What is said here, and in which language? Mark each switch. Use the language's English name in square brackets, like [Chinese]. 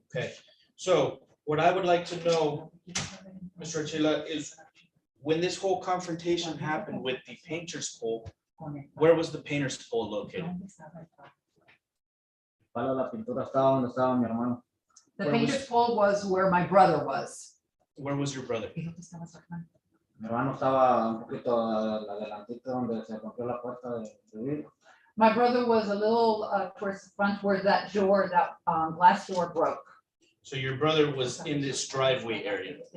[English] Okay, so what I would like to know, Mr. Archila, is when this whole confrontation happened with the painter's pole, where was the painter's pole located? [Spanish] Palo de la pintura estaba donde estaba mi hermano. [English] The Where was- painter's pole was where my brother was. Where was your brother? [Spanish] Mi hermano estaba un poquito adelantito donde se rompió la puerta de vidrio. [English] My brother was a little towards the front where that door, that glass door broke. So your brother was in this driveway area,